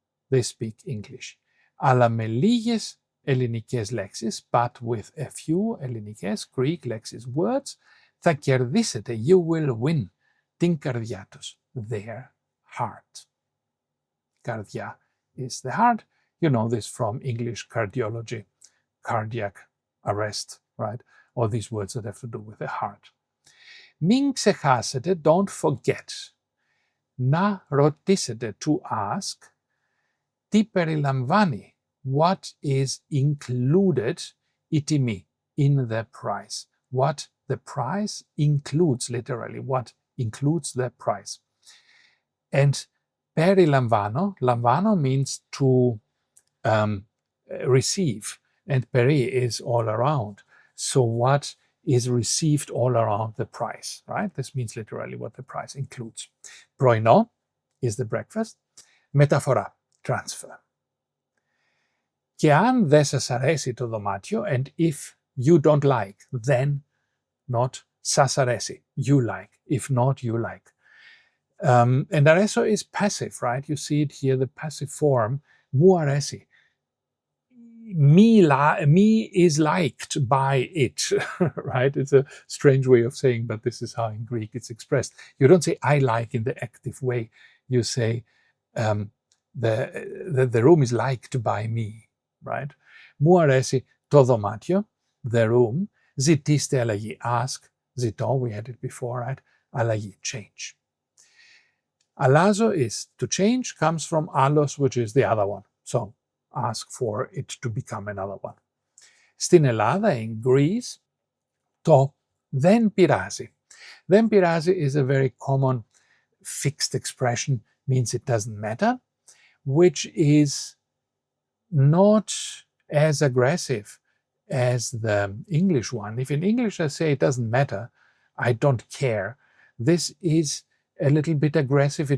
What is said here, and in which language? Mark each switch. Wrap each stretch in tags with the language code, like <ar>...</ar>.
<en>They speak English.</en> <el>Αλλά με λίγες ελληνικές λέξεις,</el> <en>but with a few ελληνικές, Greek λέξεις, words,</en> <el>θα κερδίσετε,</el> <en>you will win,</en> <el>την καρδιά τους,</el> <en>their heart. Καρδιά is the heart. You know this from English cardiology, cardiac arrest, right? All these words that have to do with the heart.</en> <el>Μην ξεχάσετε,</el> <en>don't forget,</en> <el>να ρωτήσετε,</el> <en>to ask,</en> <el>τι περιλαμβάνει,</el> <en>what is included,</en> <el>η τιμή,</el> <en>in the price. What the price includes, literally, what includes the price. And lambano means to receive, and peri is all around. So what is received all around the price, right? This means literally what the price includes. Πρωινό is the breakfast.</en> <el>Μεταφορά, transfer. Και αν δεν σας αρέσει το δωμάτιο,</el> <en>and if you don't like, then not σας αρέσει, you like. If not, you like. And αρέσω is passive, right? You see it here, the passive form, μου αρέσει. Me is liked by it, right? It's a strange way of saying, but this is how in Greek it's expressed. You don't say I like in the active way. You say the room is liked by me, right?</en> <el>Μου αρέσει το δωμάτιο,</el> <en>the room.</en> <el>Ζητήστε αλλαγή,</el> <en>ask. Ζητώ, we had it before, right? Αλλαγή, change. Αλλάζω is to change, comes from allos, which is the other one. So ask for it to become another one.</en> <el>Στην Ελλάδα,</el> <en>in Greece,</en> <el>το δεν πειράζει.</el> <en>Δεν πειράζει is a very common fixed expression, means it doesn't matter, which is not as aggressive as the English one. If in English I say it doesn't matter, I don't care, this is a little bit aggressive.</en>